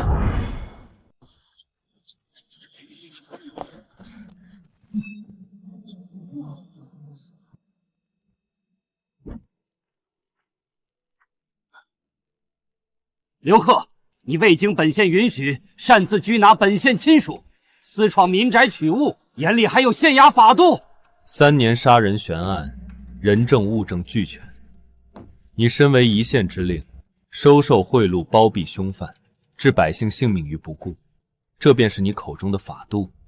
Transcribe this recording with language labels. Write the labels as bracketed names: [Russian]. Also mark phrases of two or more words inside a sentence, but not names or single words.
[Chinese] 刘贺，你未经本县允許，擅自拘拿本县親屬，私闖民宅取物，眼裡還有縣衙法度。 3年殺人懸案，人證物證俱全。你身為一縣之令，收受賄賂，包庇兇犯，置百姓性命於不顧，這便是你口中的法度。